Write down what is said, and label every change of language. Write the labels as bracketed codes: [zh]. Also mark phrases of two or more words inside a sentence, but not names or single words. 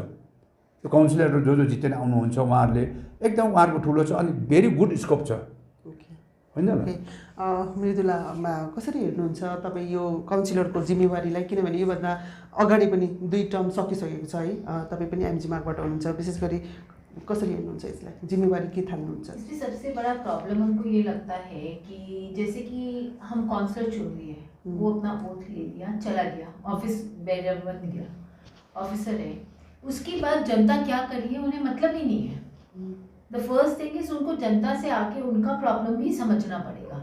[ne] त्यो काउन्सिलरहरू जो जो जितेर आउनुहुन्छ उहाँहरूले एकदम उहाँहरूको ठुलो छ, अनि [en] very good scope [ne] छ, होइन? मृदुलामा कसरी हेर्नुहुन्छ तपाईँ यो काउन्सिलरको जिम्मेवारीलाई? किनभने योभन्दा अगाडि पनि 2 टर्म सकिसकेको छ है, तपाईँ पनि एमजी मार्गबाट हुनुहुन्छ, विशेष गरी कसरी हेर्नुहुन्छ यसलाई, जिम्मेवारी के ठान्नुहुन्छ? [hi] इसमें सबसे बड़ा प्रॉब्लम हमको ये लगता है कि जैसे कि हम काउंसलर चुन लिए, वो अपना ओथ ले लिया, चला गया, ऑफिस बेरर बन गया, ऑफिसर है, उसके बाद जनता क्या कर रही है उन्हें मतलब ही नहीं है। [en] the first thing is [hi] उनको जनता से आके उनका प्रॉब्लम भी समझना पड़ेगा।